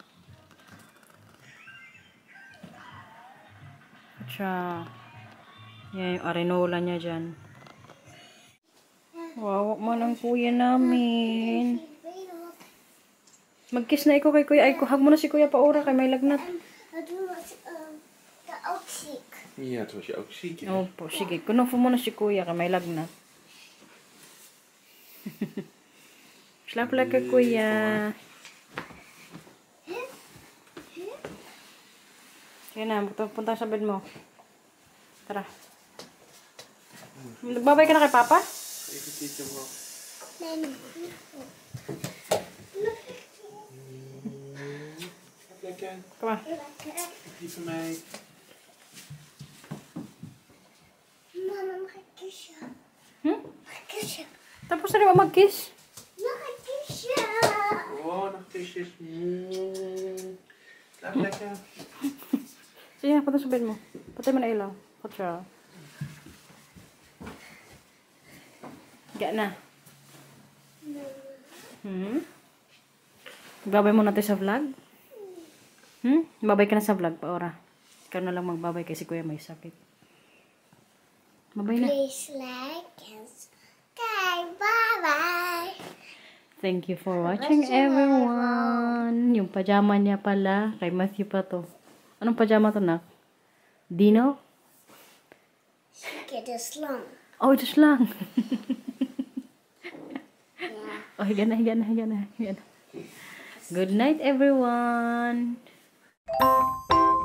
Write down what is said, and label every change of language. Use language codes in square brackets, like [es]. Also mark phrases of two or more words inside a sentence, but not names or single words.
[tl] At siya, yan yung arenola niya dyan. Wow, man ang kuya namin. Mag-kiss na ikaw kay kuya. Ay, hug mo na si kuya pa ora kay may lagnat. [nl] Doen we de ook ziek. Ja, toen was je ook ziek, hè? [tl] Opo, sige. Kunofo mo na si kuya kay may lagnat. [nl] Slaap lekker, kuya. [tl] Kaya na, punta sa bed mo. Tara. Nagbabay ka na kay Papa? [nl] Even zitten, bro. Nee, nee. Lekker. Kom maar. Lekker. Die van mij. Mama, mag ik kussen? Mag ik kussen? [tl] Tapos na rin ba mag-kiss? [nl] Mag ik kussen? Oh, nog kusjes. Slaap lekker. [tl] Sige, punta sa bed mo. Patay mo na ilaw. Patsa. Higa na. Babay mo natin sa vlog? Babay ka na sa vlog pa ora. Ikaw na lang magbabay kasi kuya may sakit. Babay na. [en] Please like and subscribe. Bye-bye. Thank you for watching everyone. [tl] Yung pajama niya pala. Kay Matthew pa to. Anong pajama to na? Dino? Sige, [nl] de slang. [tl] Oh, just lang. [nl] Ja. [tl] Oh, higa na. [en] Good night, everyone.